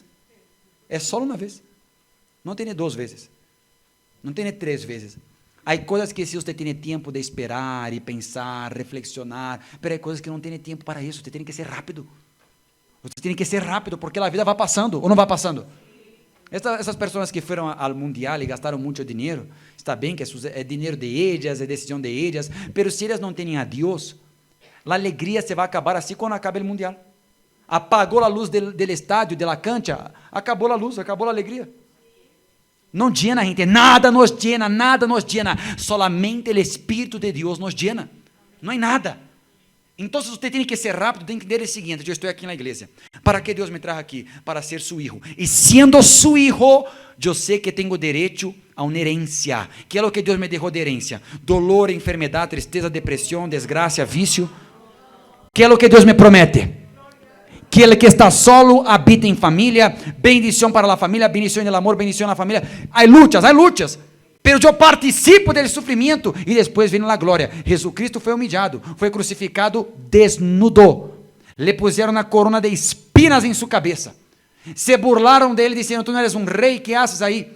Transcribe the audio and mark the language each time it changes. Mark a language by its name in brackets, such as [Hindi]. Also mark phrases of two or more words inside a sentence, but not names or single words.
[Spanish] Es solo una vez. No tiene 2 veces. No tiene 3 veces. Hay cosas que si usted tiene tiempo de esperar y pensar, reflexionar, pero hay cosas que no tiene tiempo para eso. Usted tiene que ser rápido. Usted tiene que ser rápido porque la vida va pasando o no va pasando. [Portuguese] Essas pessoas que foram ao mundial e gastaram muito dinheiro, está bem que é dinheiro de elas, é decisão de elas, mas se elas não têm a Deus, a alegria se vai acabar assim quando acaba o mundial. Apagou a luz do estádio, da cancha, acabou a luz, acabou a alegria. Não llena, gente, nada nos llena, solamente o Espírito de Deus nos llena, não é nada. Então, você tem que ser rápido, tem que entender o seguinte: eu estou aqui na igreja, ¿para que Deus me trajo aqui? [Spanish] Para ser su hijo, [Portuguese] e sendo [Spanish] su hijo, [Portuguese] eu sei que tenho direito a uma herência. Que é o que Deus me deixou de herência? Dolor, enfermidade, tristeza, depressão, desgraça, vício. Que é o que Deus me promete? [Spanish] que el que está solo habita en familia, bendición para la familia, bendición en el amor, bendición en la familia. Hay luchas, pero yo participo del sufrimiento y después viene la gloria. Jesucristo fue humillado, fue crucificado desnudo, le pusieron una corona de espinas en su cabeza, se burlaron de él diciendo: tú no eres un rey, ¿qué haces ahí?